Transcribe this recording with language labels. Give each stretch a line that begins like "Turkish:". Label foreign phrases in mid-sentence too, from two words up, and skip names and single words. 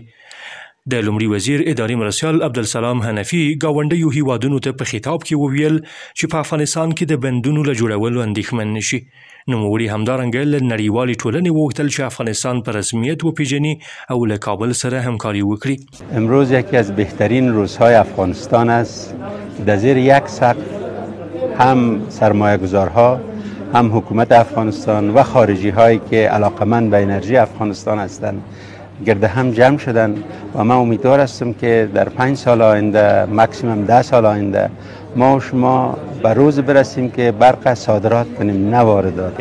Pashto: د لومړي وزیر اداري مرستیال عبدالسلام حنفي ګاونډیو هیوادونو ته په خطاب کې وویل چې په افغانستان کې د بندونو له جوړولو اندېښمن نه شي. نوموړي همدارنګه له نړیوالې ټولنې وغوښتل چې افغانستان په رسمیت وپیژني او له کابل سره همکاري وکړي.
Persian: امروز یکی از بهترین روزهای افغانستان است. در زیر یک سقف هم سرمایه‌گذارها هم حکومت افغانستان و خارجی هایی که علاقمند به انرژی افغانستان هستند گرد هم جمع شدن و من امیدوار هستم که در 5 سال آینده ماکسیمم 10 سال آینده ما و شما به روز برسیم که برق صادرات کنیم نه واردات.